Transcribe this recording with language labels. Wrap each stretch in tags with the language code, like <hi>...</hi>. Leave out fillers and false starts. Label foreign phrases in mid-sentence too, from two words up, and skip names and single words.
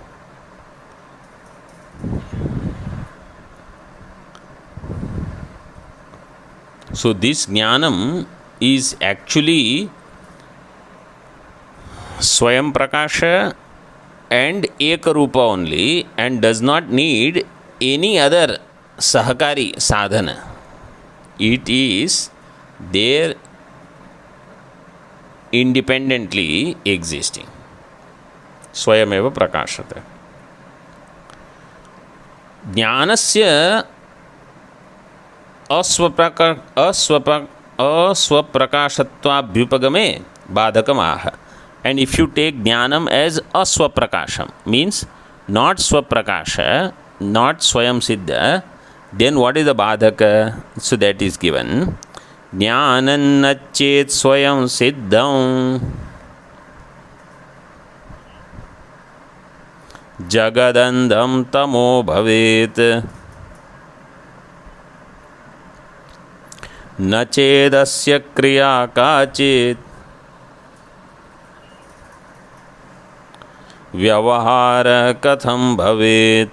<en>So this Jnanam is actually</en> <sa>स्वयं प्रकाश</sa> <en>and Ekarupa only, and does not need any other</en> <sa>सहकारि साधन.</sa> <en>It is there independently existing.</en> <sa>स्वयमेव प्रकाशते. ज्ञानस्य अस्वप्रकाशत्व बाधकमाह.</sa> <en>And if you take Jnanam as aswaprakasham, means not swaprakasha, not</en> <sa>स्वयं सिद्ध,</sa> <en>then what is the badhaka? So that is given.</en> <sa>ज्ञानं नचेत् स्वयं सिद्धं जगदन्धं तमो भवेत् नचेदस्य क्रिया काचित् व्यवहार कथम भवेत.</sa>